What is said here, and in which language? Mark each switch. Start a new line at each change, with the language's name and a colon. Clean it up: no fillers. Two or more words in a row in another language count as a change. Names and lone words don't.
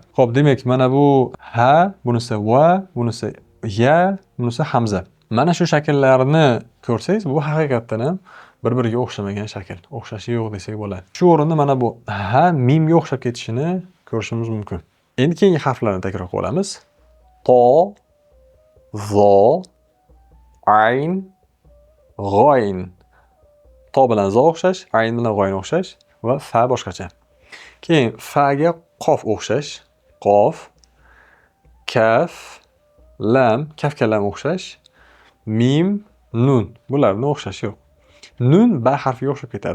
Uzbek: Xo'p, demak, mana bu ha, bunisi va, bunisi ya, bunisi hamza. Mana shu shakllarni ko'rsangiz, bu haqiqatdan ham bir-biriga o'xshamagan shakl. O'xshashi yo'q desak bo'ladi. Shu o'rinda mana bu ha mimga o'xshab ketishini ko'rishimiz mumkin. Endi keyingi harflarni takror qilamiz. To, zo, ayn, g'oyn. To bilan zo o'xshash, ayn bilan g'oyn o'xshash va fa boshqacha. Keyin fa ga qof o'xshash. Qof, kaf, lam, kafga lam o'xshash. Mim, nun. Bularning o'xshashi yo'q. Nun ba harfiga o'xshab ketadi.